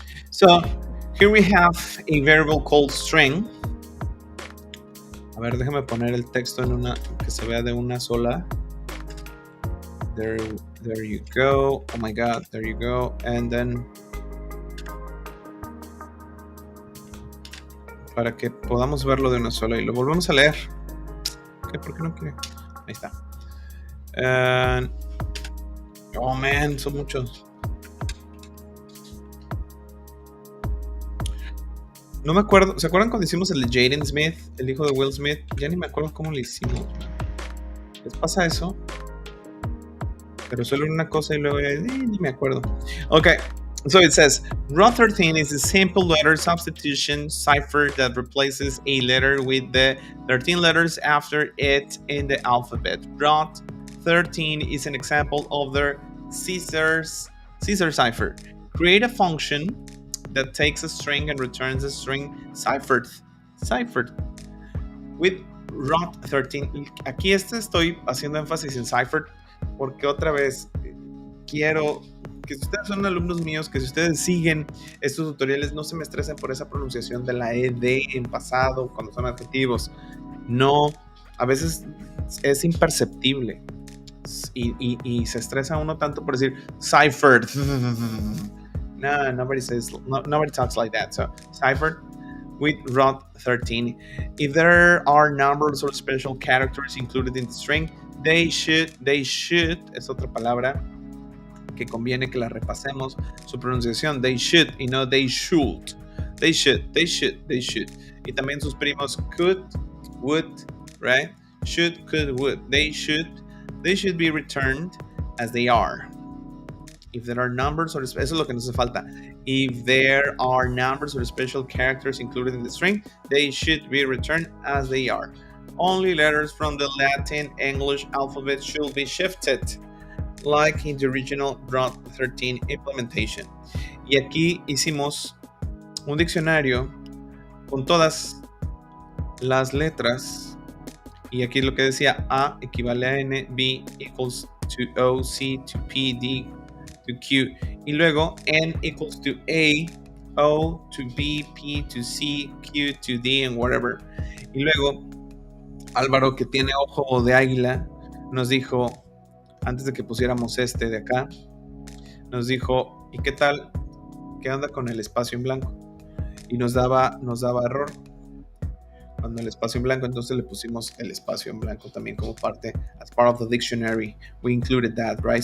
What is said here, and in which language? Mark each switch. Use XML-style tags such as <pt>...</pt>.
<en>So, here we have a variable called string.</en> <es>A ver, déjame poner el texto en que se vea de una sola</es> <en>There you go. Oh my God, there you go. And then</en> <es>para que podamos verlo de una sola y lo volvemos a leer. Okay, ¿por qué no quiere? Ahí está.</es> <en>Oh man,</en> <es>son muchos. No me acuerdo. ¿Se acuerdan cuando hicimos el de Jaden Smith, el hijo de Will Smith? Ya ni me acuerdo cómo lo hicimos. ¿Les pasa eso? Pero solo una cosa y luego ni me acuerdo.</es> <en>Okay, so it says Raw 13 is a simple letter substitution cipher that replaces a letter with the 13 letters after it in the alphabet. Raw 13 is an example of the Caesar cipher. Create a function that takes a string and returns a string ciphered with Raw 13.</en> <es>Aquí estoy haciendo énfasis en ciphered porque otra vez quiero que si ustedes son alumnos míos, que si ustedes siguen estos tutoriales, no se me estresen por esa pronunciación de la ed en pasado cuando son adjetivos. No, a veces es imperceptible y se estresa uno tanto por decir ciphered.</es> <en>No, nobody talks like that. So ciphered with Raw 13. If there are numbers or special characters included in the string, they should,</en> <es>es otra palabra que conviene que la repasemos, su pronunciación,</es> <en>they should,</en> <es>y no</es> <en>they should. They should.</en> <es>Y también sus primos</es> <en>could, would, right? Should, could, would. They should be returned as they are. If there are numbers or</en> <es>eso es lo que nos hace falta.</es> <en>If there are numbers or special characters included in the string, they should be returned as they are. Only letters from the Latin English alphabet should be shifted, like in the original Raw 13 implementation.</en> <es>Y aquí hicimos un diccionario con todas las letras. Y aquí lo que decía A equivale a N,</es> <en>B equals to O, C to P, D to Q.</en> <es>Y luego</es> <en>N equals to A, O to B, P to C, Q to D, and whatever.</en> <es>Y luego Álvaro, que tiene ojo de águila, nos dijo, antes de que pusiéramos este de acá, nos dijo, ¿y qué tal? ¿Qué onda con el espacio en blanco? Y nos daba error cuando el espacio en blanco, entonces le pusimos el espacio en blanco también como parte,</es> <en>as part of the dictionary, we included that, right?</en>